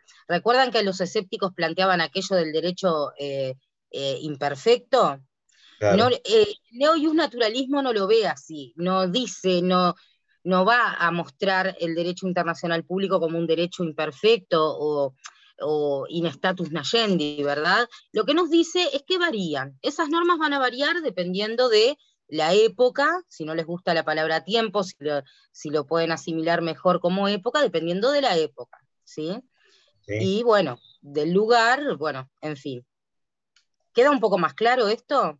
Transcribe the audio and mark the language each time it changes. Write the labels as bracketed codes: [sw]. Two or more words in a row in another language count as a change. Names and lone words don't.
[es] ¿Recuerdan que los escépticos planteaban aquello del derecho imperfecto? Claro. Neo-ius naturalismo no lo ve así, no dice, no va a mostrar el derecho internacional público como un derecho imperfecto o [la] in status nagendi, [es] ¿verdad? Lo que nos dice es que varían. Esas normas van a variar dependiendo de la época, si no les gusta la palabra tiempo, si lo pueden asimilar mejor como época, dependiendo de la época, ¿sí? Sí. Y bueno, del lugar, bueno, en fin. ¿Queda un poco más claro esto?